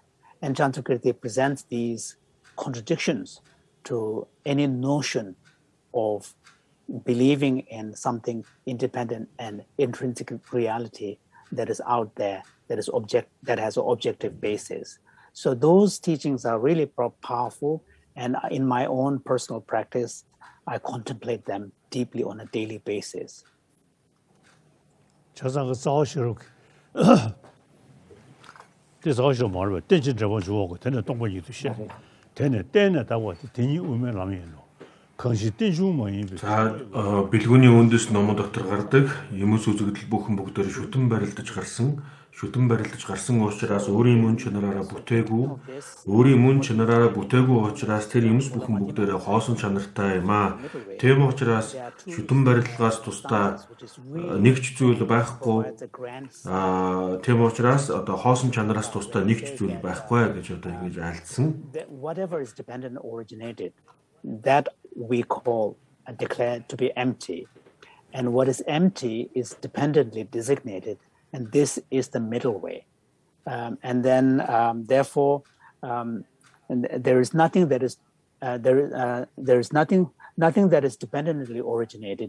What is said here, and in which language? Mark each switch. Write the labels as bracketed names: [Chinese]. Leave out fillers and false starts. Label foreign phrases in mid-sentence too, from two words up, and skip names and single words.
[English] And Chandrakirti presents these contradictions to any notion of believing in something independent and intrinsic reality that is out there, that has an objective basis. So those teachings are really powerful, and in my own personal practice, I contemplate them deeply on a daily basis. [Mongolian] Бэлгүүний үндэс номон дотор гардаг юмс үзэгдэл бүхэн бүгдээр шүтэн барилдаж гарсан учраас өөрийн мөн чанараараа бүтээгүй учраас тэр юмс бүхэн бүгдээр хоосон чанартай юм аа. Тийм учраас шүтэн барилгаас тусдаа нэгч зүйл байхгүй. Тийм учраас одоо хоосон чанараас тусдаа нэгч зүйл байхгүй гэж одоо ингэж айлдсан. [English] Whatever is dependent originated, that we declare to be empty, and what is empty is dependently designated, and this is the middle way. And then therefore there is nothing that is there is nothing that is dependently originated.